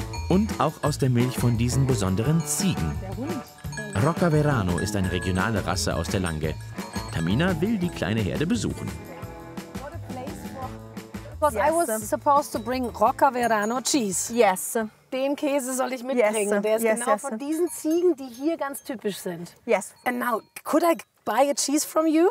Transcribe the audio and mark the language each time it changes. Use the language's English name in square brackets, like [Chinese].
[German] Und auch aus der Milch von diesen besonderen Ziegen. Rocca Verano ist eine regionale Rasse aus der Lange. Tamina will die kleine Herde besuchen. [English] But I was supposed to bring Rocca Verano cheese. Yes. [German] Den Käse soll ich mitbringen. Yes. Der ist yes, genau yes, von diesen Ziegen, die hier ganz typisch sind. [English] Yes. And now, could I buy a cheese from you